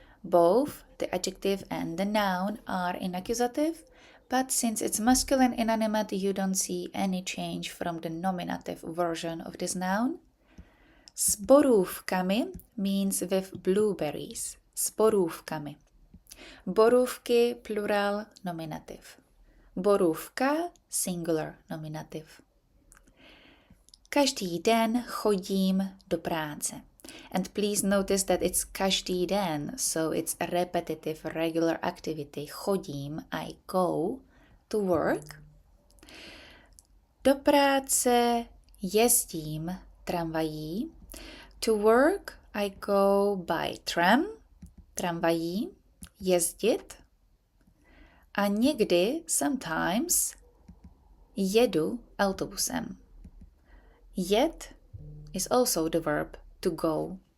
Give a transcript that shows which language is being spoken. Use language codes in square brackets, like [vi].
[en] Both the adjective and the noun are in accusative, but since it's masculine inanimate, you don't see any change from the nominative version of this noun. S borůvkami means with blueberries. [cs] S borůvkami. Borůvky, plural, nominativ. Borůvka, singular, nominativ. Každý den chodím do práce. [en] And please notice that it's každý den, so it's a repetitive, regular activity. Chodím, I go to work. [cs] Do práce jezdím tramvají. [en] To work I go by tram, tramvají, jezdit. [cs] A někdy, sometimes, jedu autobusem. [en] Jet is also the verb to go.